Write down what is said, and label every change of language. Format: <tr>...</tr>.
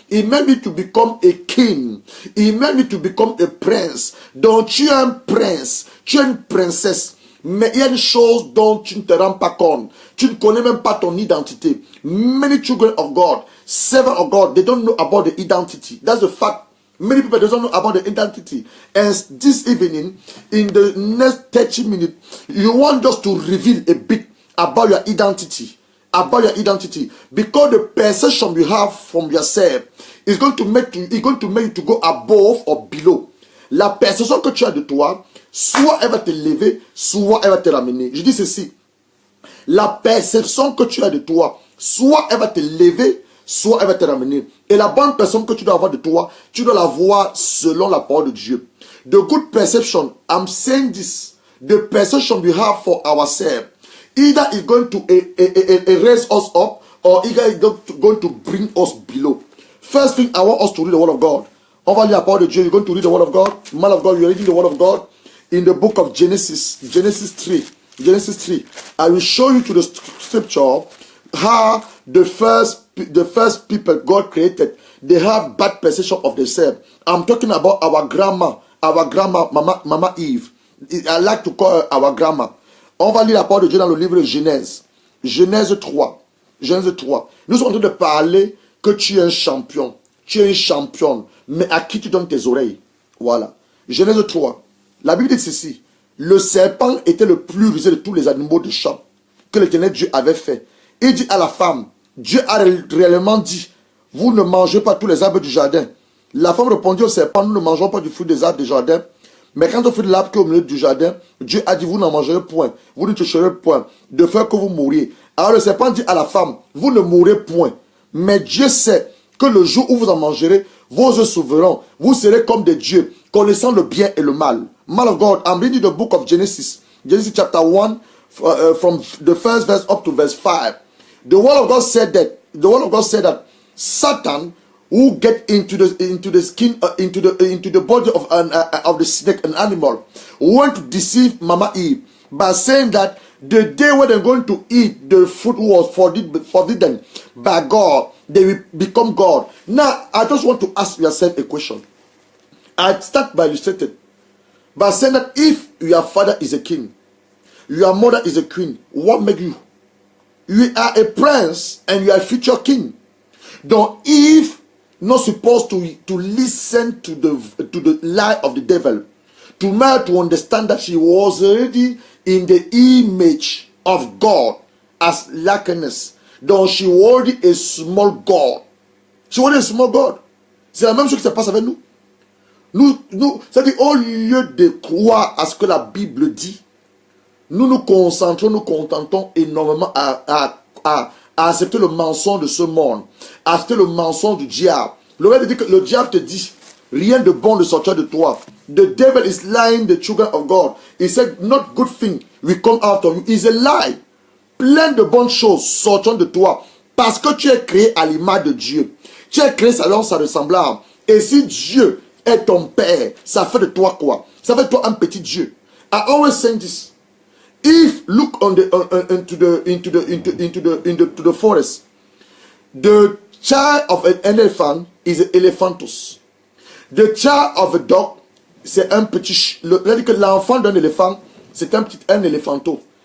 <en>He meant me to become a king. He meant me to become a prince.</en> <fr>Donc tu es un prince, tu es une princesse. Mais il y a une chose dont tu ne te rends pas compte. Tu ne connais même pas ton identité.</fr> <en>Many children of God, servants of God, they don't know about the identity. That's the fact. Many people don't know about the identity. And this evening, in the next 30 minutes, you want us to reveal a bit about your identity. About your identity. Because the perception you have from yourself is going to make you to go above or below.</en> <fr>La perception que tu as de toi, soit elle va te lever, soit elle va te ramener. Je dis ceci. La perception que tu as de toi, soit elle va te lever, soit elle va te ramener. Et la bonne personne que tu dois avoir de toi, tu dois la voir selon la parole de Dieu.</fr> <en>The good perception, I'm saying this, the perception we have for ourselves, either it's going to raise us up, or either it's going to bring us below. First thing, I want us to read the word of God.</en> <fr>On va lire la parole de Dieu.</fr> <en>You're going to read the word of God. Man of God, you're reading the word of God in the book of Genesis 3. Genesis 3. I will show you to the scripture how the first people God created, they have bad perception of themselves. I'm talking about our grandma, Mama Eve. I like to call her our grandma.</en> <fr>On va lire la parole de Dieu dans le livre de Genèse. Genèse 3. Genèse 3. Nous sommes en train de parler que tu es un champion. Tu es une championne. Mais à qui tu donnes tes oreilles? Voilà. Genèse 3. La Bible dit ceci. Le serpent était le plus rusé de tous les animaux de champ que l'Éternel Dieu avait fait. Il dit à la femme, Dieu a réellement dit, vous ne mangez pas tous les arbres du jardin. La femme répondit au serpent, nous ne mangeons pas du fruit des arbres du jardin. Mais quand on fait de l'arbre qui est au milieu du jardin, Dieu a dit, vous n'en mangerez point, vous ne toucherez point, de faire que vous mouriez. Alors le serpent dit à la femme, vous ne mourrez point. Mais Dieu sait que le jour où vous en mangerez, vos yeux s'ouvriront, vous serez comme des dieux, connaissant le bien et le mal.</fr> <en>Man of God, I'm reading the book of Genesis. Genesis chapter 1, from the first verse up to verse 5. The word of God said that Satan, who get into the skin, into the body of the snake, an animal, went to deceive Mama Eve by saying that the day when they're going to eat the fruit was forbidden by God, they will become God. Now, I just want to ask yourself a question. I start by illustrating by saying that if your father is a king, your mother is a queen, what make you You are a prince and you are a future king. Donc, Eve not supposed to listen to the lie of the devil. To make to understand that she was already in the image of God as likeness. Donc, she was already a small God. She was a small God.</en> <fr>C'est la même chose qui se passe avec nous. C'est-à-dire, au lieu de croire à ce que la Bible dit, nous nous concentrons, nous contentons énormément à accepter le mensonge de ce monde, à accepter le mensonge du diable. Le diable te dit, rien de bon ne sortira de toi.</fr> <en>The devil is lying the children of God. He said, not good thing will come out of you. It's a lie.</en> <fr>Plein de bonnes choses sortiront de toi parce que tu es créé à l'image de Dieu. Tu es créé selon sa ressemblance. Et si Dieu est ton père, ça fait de toi quoi? Ça fait de toi un petit Dieu.</fr> <en>I always say this. If look on into the forest, the child of an elephant is an elephantus. The child of a dog,</en> <fr>c'est un petit. C'est-à-dire que l'enfant d'un éléphant, c'est un éléphanto.</fr>